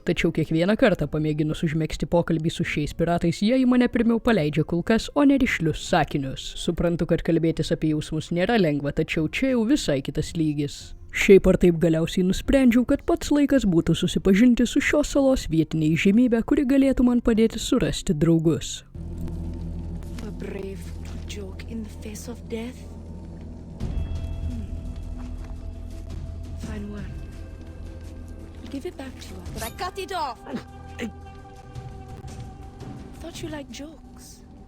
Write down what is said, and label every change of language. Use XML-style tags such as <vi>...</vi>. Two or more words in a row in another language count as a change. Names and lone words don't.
<lt>Tačiau kiekvieną kartą pamėginus užmegzti pokalbį su šiais piratais, jie į mane pirmiau paleidžia kulkas, o ne rišlius sakinius. Suprantu, kad kalbėtis apie jausmus nėra lengva, tačiau čia jau visai kitas lygis. Šiaip ar taip galiausiai nusprendžiau, kad pats laikas būtų susipažinti su šios salos vietiniai žymybė, kuri galėtų man padėti surasti draugus.</lt> <en>A brave joke in the face of death. Fine one. I'll give it back to you, but I cut it off. Thought you liked jokes.</en>